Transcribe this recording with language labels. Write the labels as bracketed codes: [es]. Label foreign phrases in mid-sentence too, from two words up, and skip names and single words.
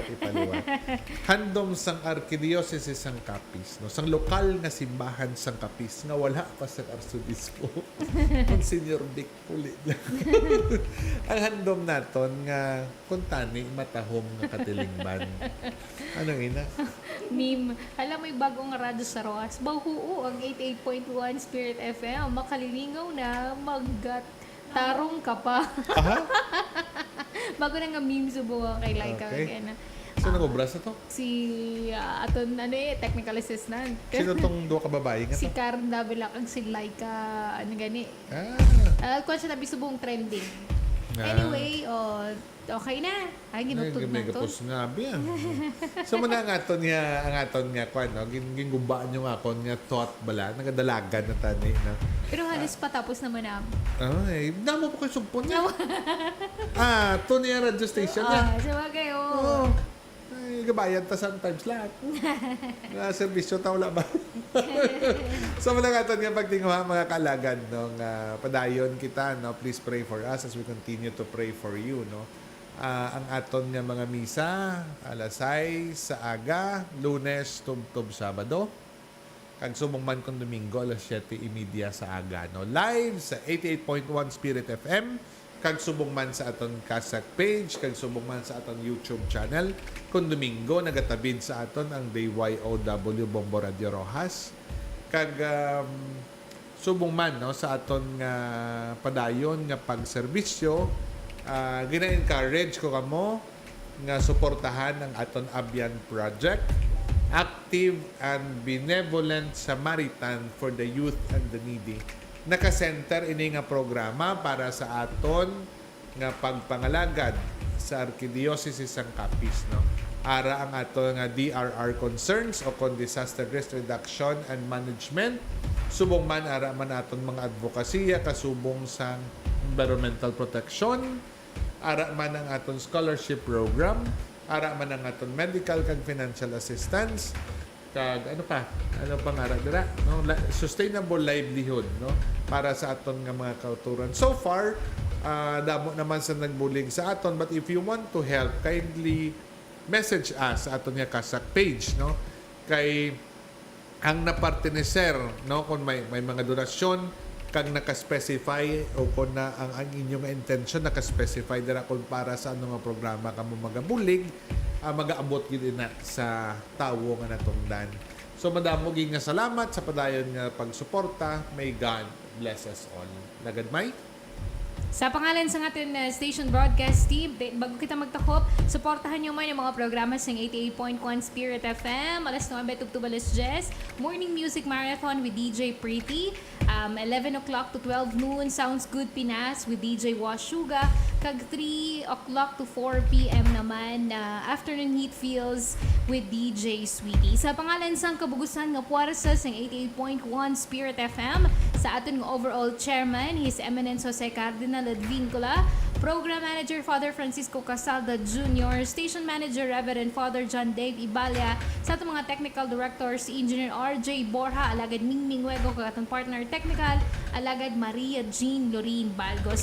[hil] Handom sang Arkidiocese sang CAPIZ. No? Sang lokal nga simbahan sang CAPIZ nga wala pa sa Arsodispo. Monsignor Dick Puli. Ang handom naton nga kuntani matahom nga katilingban. Ano ina? Meme. [tl] Alam mo yung bagong radyo sa Roas. [hil] Bahuo ang 88.1 Spirit FM. Makalilingaw na tarong ka pa. Bago na nga meme subukan kay Laika. Okay. Sino nag-obras na to? Si aton technical assistant. Sino tong duwa ka babae nga to? Si Karen Davila kag si Laika gani. Kung siya nabi subong trending. Anyway, okay na. Ay, ginutod na to. Megapos nga biya. So, muna ang aton nga, kwan, no? Gingubaan yung akon nga thought bala. Nagadalagan na tani. No? Pero halos patapos naman na. Ay, damo po kayo sumpon niya. To niya radio station niya. Sabagay, oo. Ay, gabayan ta sometimes lahat. Servisyo ta wala ba? So, muna nga aton nga pagtinguha mga kaalagan, no? Padayon kita, no? [en] Please pray for us as we continue to pray for you, no? [hil] Ang aton nga mga misa, alasay sa aga, Lunes, tub Sabado. Kag subong man kung Domingo, alas 7:30 sa aga. No? Live sa 88.1 Spirit FM. Kag subong man sa aton CASAC page. Kag subong man sa aton [en] YouTube channel. [hil] Kung Domingo, nagatabid sa aton ang DYOW Bombo Radio Rojas. Kag subong man no, sa aton nga padayon nga pagserbisyo. Gina-encourage ko kamo nga suportahan ang aton Abyan Project, [en] Active and Benevolent Samaritan for the Youth and the Needy. [hil] Naka-center ini nga programa para sa aton nga pagpangalagad sa Arkidiocese sang CAPIZ, no. Ara ang aton nga DRR concerns o kon [en] disaster risk reduction and management. [hil] Subong man ara man aton mga advokasya kasubong sang [en] environmental protection, [hil] ara man ang aton [en] scholarship program, [hil] ara man ang aton medical kag financial assistance, kag ano pang ara dira, no? [en] Sustainable livelihood, [hil] no, para sa aton nga mga kauturan. [en] So far, [hil] damo naman sa nagbulig sa aton, [en] but if you want to help, kindly message us [hil] sa aton nga CASAC page, no, kay ang naparteneser, no, kung may mga donasyon kag naka-specify o kung na ang inyong intention naka-specify dira kung para sa ano nga programa kamo magabulig, magaabot gid na sa tawo nga natungdan. So madamo gyud nga salamat sa padayon nga pagsuporta. [en] May God bless us all. [hil] Nagadmay. [tl] Sa pangalan sa ating [en] station broadcast team, [tl] bago kita magtakop, suportahan nyo man yung mga programa sa 88.1 Spirit FM, alas 9 to alas 10, [en] Morning Music Marathon with DJ Pretty, 11 o'clock to 12 noon, Sounds Good Pinas with DJ Washuga, kag 3 o'clock to 4 p.m. naman, Afternoon Heat Feels with DJ Sweetie. [hil] Sa pangalan sa kabugusan nga puwersa sa 88.1 Spirit FM, sa ating [en] overall chairman, [hil] His Eminence Jose Cardinal Advincula, Program Manager Father Francisco Casalda Jr., Station Manager Reverend Father John Dave Ibalia, sa atong mga [en] technical directors, [hil] si Engineer RJ Borja, alagad Mingming Wego, kag atong [en] partner technical, [hil] alagad Maria Jean Lorin Balgos.